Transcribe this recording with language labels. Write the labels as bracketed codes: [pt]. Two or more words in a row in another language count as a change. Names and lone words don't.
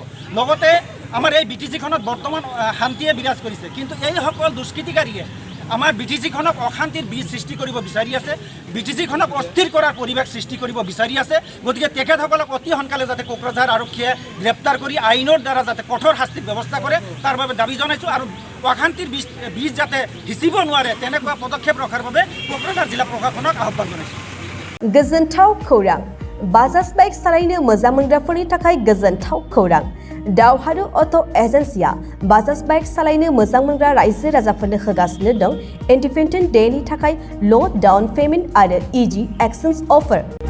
[as] লগতে আমাৰ এই BTCখনত বৰ্তমান শান্তিয়ে বিৰাজ কৰিছে, কিন্তু এইসকল দুষ্কৃতিকাৰীয়ে আমাৰ BTCখনক অশান্তিৰ বীজ সৃষ্টি কৰিব বিচাৰি আছে, BTCখনক অস্থিৰ কৰাৰ পৰিৱেশ সৃষ্টি কৰিব বিচাৰি আছে। গতিকে তেখেতসকলক অতি সোনকালে যাতে কোকৰাঝাৰ আৰক্ষীয়ে গ্ৰেপ্তাৰ কৰি আইনৰ দ্বাৰা যাতে কঠোৰ শাস্তিৰ ব্যৱস্থা কৰে তাৰ বাবে দাবী জনাইছোঁ। আৰু অশান্তিৰ বীজ যাতে সিঁচিব নোৱাৰে তেনেকুৱা পদক্ষেপ ৰখাৰ বাবে কোকৰাঝাৰ জিলা প্ৰশাসনক আহ্বান জনাইছোঁ। [brx] गोजोनथाव खौरां बाजाज बाइक सालायनो मोजां मोनग्राफोरनि थाखाय गोजोनथाव खौरां दावहारु अट' एजेन्सिया बाजाज बाइक सालायनो मोजां मोनग्रा रायजो राजाफोरनो होगासिनो दं [en] independent dayni [brx] थाखाय [en] low down payment [brx] आरो [en] easy exchange offer.